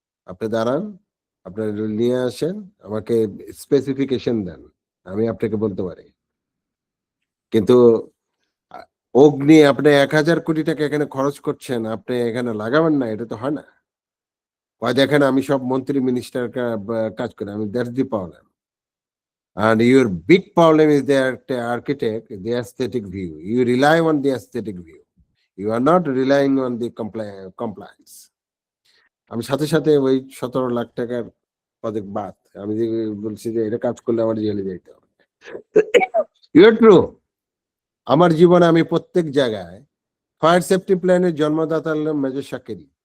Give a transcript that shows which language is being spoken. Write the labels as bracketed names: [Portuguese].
[Bangla] আপনি দাঁড়ান, আপনার নিয়ে আসেন, আমাকে স্পেসিফিকেশন দেন, আমি আপনাকে বলতে পারি। কিন্তু অগ্নি আপনি 1,000 কোটি টাকা এখানে খরচ করছেন, আপনি এখানে লাগাবেন না, এটা তো হয় না। দেখেন আমি সব মন্ত্রী মিনিস্টার কাজ করি, আমি [English] That's the problem. And your big problem is the architect, the aesthetic view. You rely on the aesthetic view. You are not relying on the compliance. [Bangla] আমি সাথে সাথে ওই 17 লাখ টাকার প্রজেক্ট বাদ, আমি যে বলছি যে এটা কাজ করলে আমার জেলে যাইতে হবে। ট্রু। আমার জীবনে আমি প্রত্যেক জায়গায় ফায়ার সেফটি প্ল্যানের জন্মদাতা হলেন মেজর শাকিল।